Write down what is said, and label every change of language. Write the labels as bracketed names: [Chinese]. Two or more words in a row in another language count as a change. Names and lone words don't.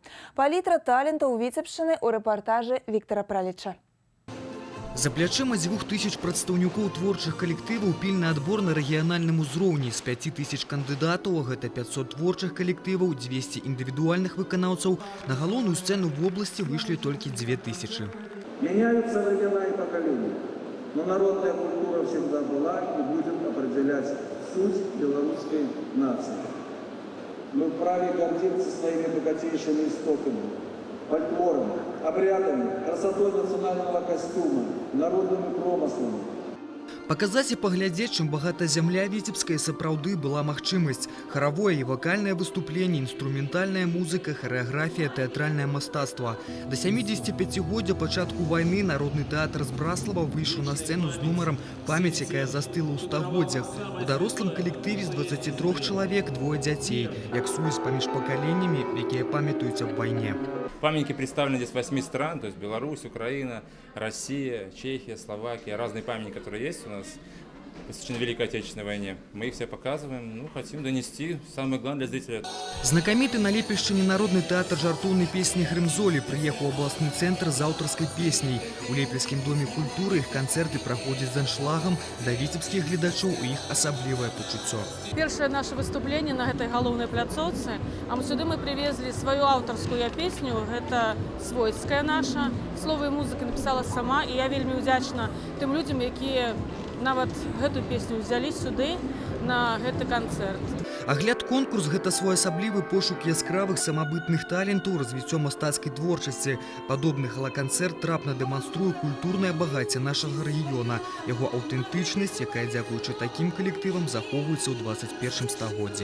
[Belarusian] Палітра талентаў Віцебшчыны ў рэпартажы Віктара Праліча. За плячыма 2000 прадстаўнікоў творчых калектываў пільны адбор на рэгіянальным узроўні. З 5000 кандыдатаў, а гэта 500 творчых калектываў, 200 індывідуальных выканаўцаў, на галоўную сцэну [Russian] в области [Belarusian] вышлі толькі 2000. [Russian] Меняются времена и поколения, но народная культура всегда была и будет определять суть белорусской нации. Мы вправе гордиться своими богатейшими истоками, фольклором, обрядами, красотой национального костюма, народными промыслами. [Belarusian] Паказаць і паглядзець, чым багата зямля віцебская сапраўды была магчымасць. Харавое і вакальнае выступленне, інструментальная музыка, харэаграфія, тэатральнае мастацтва. Да 75-годдзя пачатку вайны народны тэатр з Браслава выйшаў на сцэну з нумарам «Памяць, якая застыла ў стагоддзях». У дарослым калектыве з 23 чалавек 2 дзяцей, як сувязь паміж пакаленнямі, якія памятаюць аб вайне. [Russian] Памятники представлены здесь 8 стран, то есть Беларусь, Украина, Россия, Чехия, Словакия, разные памятники, которые есть у нас, посвящены Великой Отечественной войне. Мы их все показываем, хотим донести самое главное для зрителя. [Belarusian] Знакаміты на Лепешчыне народны тэатр жартоўнай песні «Грымзолі» прыехаў у абласны цэнтр з аўтарскай песняй. У Лепельскім доме культуры іх канцэрты праходзяць з аншлагам, да віцебскіх гледачоў у іх асаблівае пачуццё. [Russian] Первое наше выступление на этой [Belarusian] галоўнай пляцоўцы, [Russian] а сюды мы привезли свою аўтарскую песню, это свойская наша, слово и музыка написала сама, и я [Belarusian] вельмі удзячна тым людям, якія нават гэту песню [Russian] взяли [Belarusian] сюды на гэты канцэрт. Агляд конкурс – гэта своеасаблівы пошук яскравых самабытных талентаў, развіццё мастацкай творчасці. Падобны гала-канцэрт трапна дэманструе культурнае багацце нашага рэгіёна, яго аўтэнтычнасць, якая дзякуючы такім калектывам захоўваецца ў 21 стагоддзі.